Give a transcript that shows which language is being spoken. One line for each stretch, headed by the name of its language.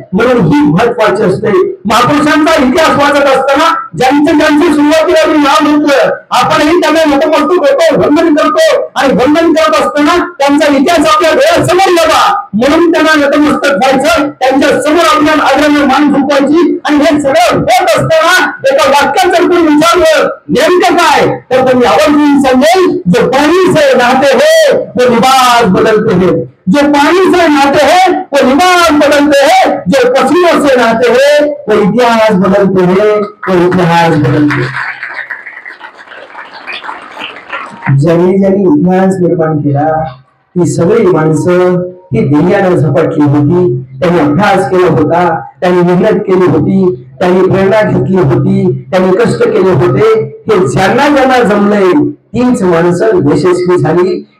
Marathi: म्हणून ही महत्वाची असते. महापुरुषांचा इतिहास वाचत असताना ज्यांची सुरुवातीला मी नाव घेतलं, आपणही त्यांना नतमस्तक होतो, वंदन करतो आणि वंदन करत असताना त्यांचा इतिहास आपल्या डोळ्यासमोर यावा म्हणून त्यांना नतमस्तक व्हायचं, त्यांच्या समोर आपल्याला आदराने मान झुकवायची. आणि हे सगळं होत असताना एका वाक्यात जर कोणी विचारलं नेमकं काय, तर त्यांनी आवर्जून सांगेल
Hindi: जो पानी से नहाते हैं वो लिबास बदलते हैं, जो पानी से नहाते हैं वो लिबास बदलते हैं, जो पसीनों से नहाते हैं वो इतिहास बदलते हैं,
Marathi: वो इतिहास बदलते हैं. ज्यांनी ज्यांनी इतिहास निर्माण केला ती सगळी माणसं ही ध्येयानं झपटली होती. त्यांनी अभ्यास केला होता, त्यांनी मेहनत केली होती, त्यांनी प्रेरणा घेतली होती, त्यांनी कष्ट केले होते. हे ज्यांना ज्यांना जमलंय तीच माणसं यशस्वी झाली.